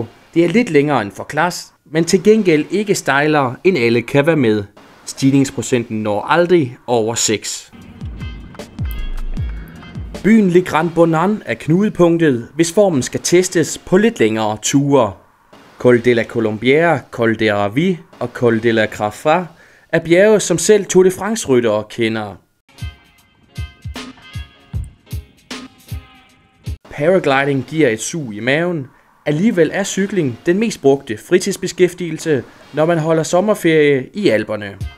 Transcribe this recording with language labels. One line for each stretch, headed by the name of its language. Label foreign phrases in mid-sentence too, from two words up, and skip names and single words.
Danish: Det er lidt længere end Forclaz, men til gengæld ikke stejlere end alle kan være med. Stigningsprocenten når aldrig over 6. Byen Le Grand Bonan er knudepunktet, hvis formen skal testes på lidt længere ture. Col de la Colombière, Col de Ravis og Col de la Crafra er bjerge, som selv Tour de France-ryttere kender. Paragliding giver et sug i maven. Alligevel er cykling den mest brugte fritidsbeskæftigelse, når man holder sommerferie i Alperne.